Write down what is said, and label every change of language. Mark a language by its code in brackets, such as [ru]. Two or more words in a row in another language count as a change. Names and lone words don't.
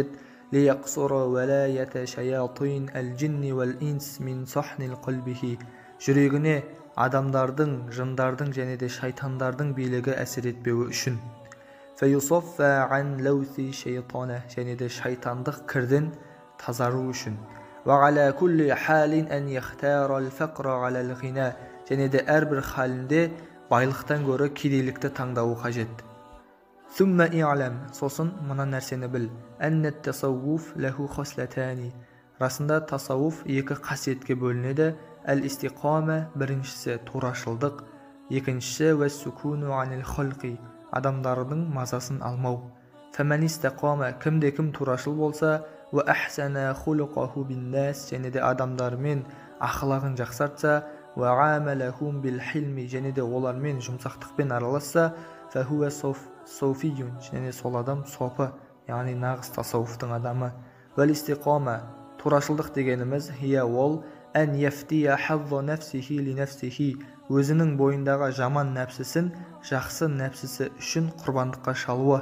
[ar] ليقصر ولاية شياطين الجن والإنس من صحن قلبه, [kk] жүрегіне адамдардың, жындардың және де шайтандардың билігі әсер етпеуі үшін. [ar] فيصفى عن لوث الشيطان, [kk] және де шайтандық кірден тазару үшін. [ar] وعلى كل حال أن يختار الفقر على الغنى, [kk] және де әрбір халінде байлықтан гөрі кедейлікті таңдауы қажет. [ar] ثم اعلم, [kk] сосын мына нәрсені біл. [ar] أن التصوف له خصلتان, [kk] расында тасаввуф екі қасиетке бөлінеді. Әл-истиқама, біріншісі турашылдық, екіншісі [ar] والسكون عن الخلق, [kk] адамдардың мазасын алмау. [ar] فمن استقام, [kk] кімде-кім турашыл болса, [ar] وأحسن خلقه بالناس, [kk] және де адамдармен ақылағын жақсартса, [ar] وعاملهم بالحلم, [kk] және де олармен жұмсақтықпен араласса, [ar] فهو صوفي, [kk] және сол адам софы, яғни нағыз тасаввуфтың адамы. Вәл-истиқама, турашылдық дегеніміз хия ол [ar] أن يفدي حظ نفسه لنفسه, [kk] өзінің бойындағы жаман нәпсісін жақсы нәпсісі үшін құрбандыққа шалуы.